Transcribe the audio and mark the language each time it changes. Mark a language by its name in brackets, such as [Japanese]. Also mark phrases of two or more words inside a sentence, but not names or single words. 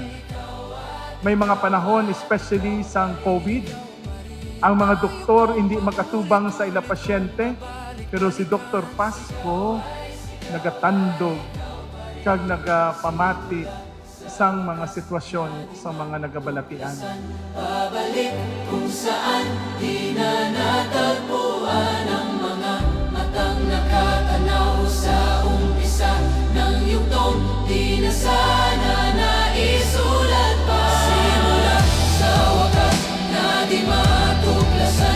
[Hiligaynon] May mga panahon, especially sa COVID, ang mga doktor hindi makatubang sa ila pasyente, pero si Dr. Pasco nagatandog kag nagapamati isang mga sitwasyon sa mga nagabalatian. [Filipino] Pabalik kung saan di na natagpuan ang mga matang nakatanaw sa umpisa ng yugtong di na sana naisulat pa. Simula sa wakas na di matuklasan.